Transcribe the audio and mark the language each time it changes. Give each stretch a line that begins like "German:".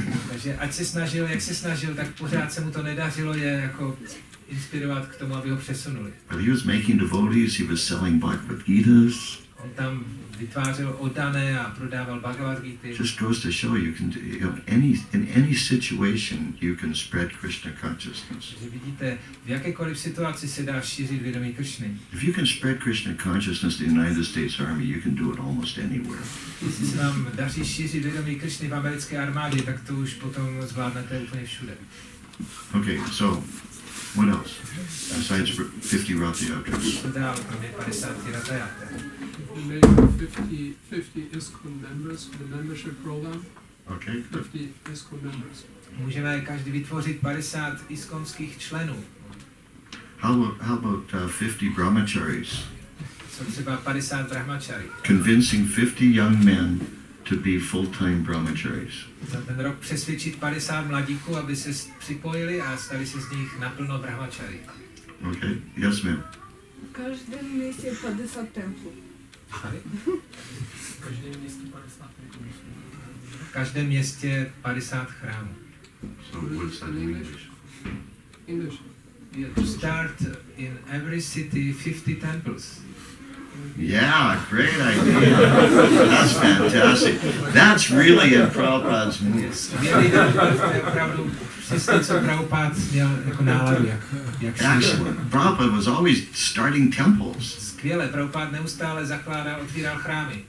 Czech: Takže ať se snažil, jak se snažil, tak pořád se mu to nedařilo je jako inspirovat k tomu, aby ho přesunuli.
English: But he was making devotees, he was selling Bhagavad Gitas.
Czech: On tam vytvářel oddané a prodával Bhagavad Gita.
English: Just goes to show you can in any situation you can spread Krishna consciousness.
Czech: Takže vidíte, v jakékoliv situaci se dá šířit vědomí Krishny.
English: If you can spread Krishna consciousness in the United States Army, you can do it almost anywhere.
Czech: Jestli se vám daří šířit vědomí Krishny v americké armádě, tak to už potom zvládnete úplně všude.
English: Okay, so what else? Besides 50 Ratha Yatras.
Czech: Co dál, kromě 50 Ratha Yatra?
English: We made 50 ISKCON members for the membership program. Okay, good. 50 ISKCON members.
Czech: Můžeme každý vytvořit 50 iskonských členů.
English: How about 50 brahmacharis?
Czech: Co třeba 50 brahmachari.
English: Convincing 50 young men to be full-time brahmacharis.
Czech: Za ten rok přesvědčit 50 mladíků, aby se připojili a stali se z nich naplno brahmachari.
English: Okay, yes ma'am.
Russian: В каждом месте 50 темплов.
Czech: V každém městě 50 chrámů.
English: So what's that in English? English. Yeah, to start in every city 50 temples. Yeah, great idea. That's fantastic. That's really in Prabhupada's mood.
Czech: Skvělý nápad, to je opravdu přesně, co Prabhupada měl jako náladu, jak
English: Excellent. Prabhupada was always starting temples.
Czech: Skvěle, Prabhupada neustále zakládal, otvíral chrámy.